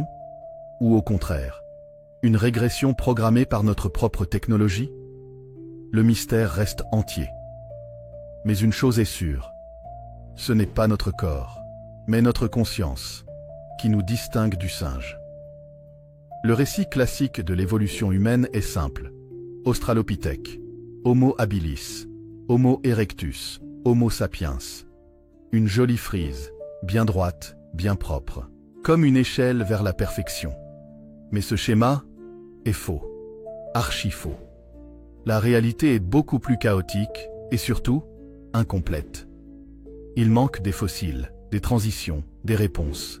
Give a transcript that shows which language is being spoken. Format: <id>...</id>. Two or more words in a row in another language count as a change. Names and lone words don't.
<fr>Ou au contraire, une régression programmée par notre propre technologie? Le mystère reste entier. Mais une chose est sûre, ce n'est pas notre corps, mais notre conscience, qui nous distingue du singe. Le récit classique de l'évolution humaine est simple. Australopithèque, Homo habilis, Homo erectus, Homo sapiens. Une jolie frise, bien droite, bien propre, comme une échelle vers la perfection. Mais ce schéma est faux, archi faux. La réalité est beaucoup plus chaotique et surtout incomplète. Il manque des fossiles, des transitions, des réponses.</fr>